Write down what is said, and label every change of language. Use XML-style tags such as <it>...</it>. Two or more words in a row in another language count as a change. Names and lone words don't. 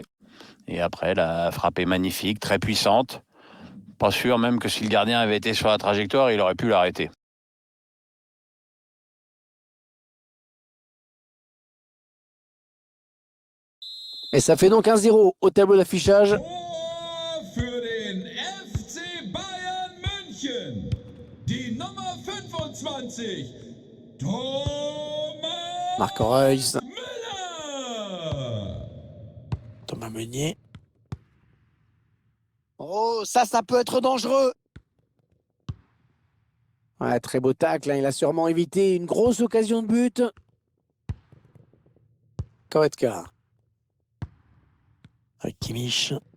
<fr>Et après, la frappe est magnifique, très puissante. Pas sûr même que si le gardien avait été sur la trajectoire, il aurait pu l'arrêter. Et ça fait donc 1-0 au tableau d'affichage.</fr> <de>Tor für den FC Bayern München. Die Nummer 25. Thomas Marco Reus. Müller. Thomas Meunier.</de> <fr>Oh, ça peut être dangereux. Ouais, très beau tacle, hein. Il a sûrement évité une grosse occasion de but. Koretka. Avec Kimmich.</fr>